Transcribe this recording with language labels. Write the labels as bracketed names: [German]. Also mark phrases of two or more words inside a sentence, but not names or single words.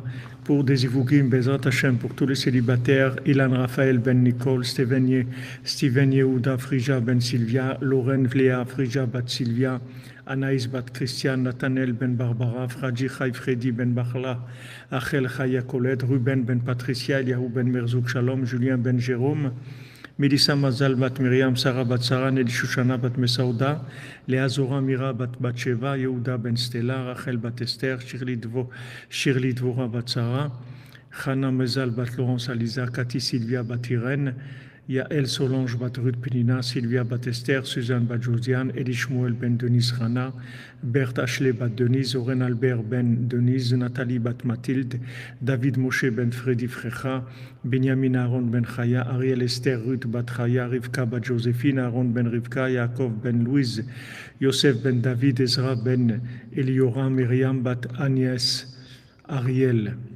[French] Pour des Ivougim, [Hebrew] Bezrat Hashem, [French] pour tous les célibataires, Ilan Raphaël Ben Nicole, Steven Yehuda Frija Ben Sylvia, Lorraine Vléa Frija Bat Sylvia, Anaïs Bat Christian, Nathanaël Ben Barbara, Fradji Chai Freddy Ben Bachla, Achel Chaya Colette, Ruben Ben Patricia, Eliahu Ben Merzouk Shalom, Julien Ben Jérôme, Melissa Mazal Bat Myriam, Sarah Bat Sarah, Nelly Shushana Bat Mesauda, Léa Zora Mira Bat Batsheva, Yehuda Ben Stella, Rachel Bat Esther, Shirley Dvora Bat Sarah, Chana Mezal Bat Laurence Aliza, Cathy Sylvia Bat Irène, Yael Solange Bat Ruth Penina, Sylvia Bat Esther, Suzanne Bat Josiane, Eli Shmuel Ben Denise Rana, Berthe Ashley Bat Denise, Oren Albert Ben Denise, Nathalie Bat Mathilde, David Moshe Ben Freddy Frecha, Benjamin Aaron Ben Chaya, Ariel Esther Ruth Bat Chaya, Rivka Bat Joséphine, Aaron Ben Rivka, Yaakov Ben Louise, Yosef Ben David, Ezra Ben Eliora, Myriam Bat Agnès, Ariel.